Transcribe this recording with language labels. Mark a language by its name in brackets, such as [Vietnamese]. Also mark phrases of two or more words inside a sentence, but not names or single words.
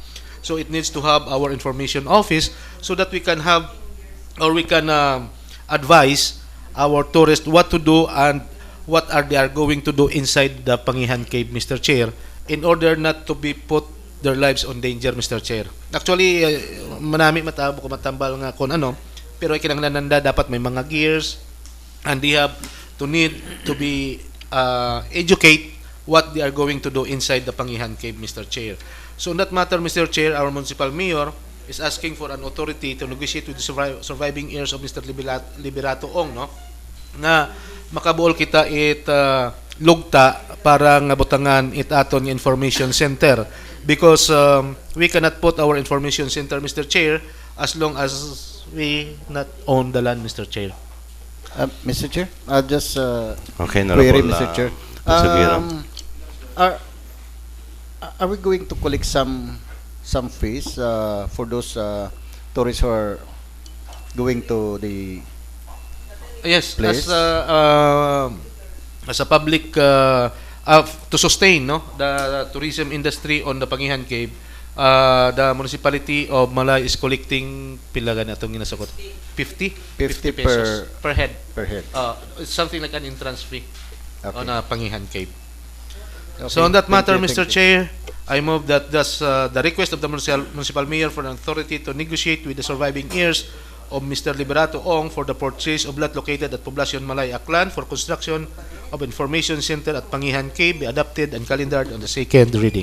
[English] So it needs to have our information office so that we can have, or we can advise our tourists what to do and what are they are going to do inside the Pangihan Cave, Mr. Chair, in order not to be put their lives on danger, Mr. Chair. Actually, [Aklanon] manami matabo ko matambal nga kung ano, pero kinahanglan dapat may mga [English] gears, and they have to need to be educate what they are going to do inside the Pangihan Cave, Mr. Chair. So on that matter, Mr. Chair, our municipal mayor is asking for an authority to negotiate with the surviving heirs of Mr. Liberato Ong, no? [Aklanon] Nga makabuol kita lugta para nga butangan aton nga [English] information center, because we cannot put our information center, Mr. Chair, as long as we not own the land, Mr. Chair. Mr. Chair, just Okay, query, Honorable, Mr. Chair. Are we going to collect some fees for those tourists who are going to the Yes, place? as a public to sustain, no, the tourism industry on the Pangihan Cave, the municipality of Malay is collecting [Aklanon] pila gani atong ginasakot [English] 50 pesos per head. It's something like an entrance fee on a Pangihan Cave. Okay, So on that matter, thank you. Mr. Chair, I move that thus the request of the municipal mayor for an authority to negotiate with the surviving heirs of Mr. Liberato Ong for the purchase of lot located at Poblacion Malay, Aklan for construction of information center at Pangihan Cave be adopted and calendared on the second reading.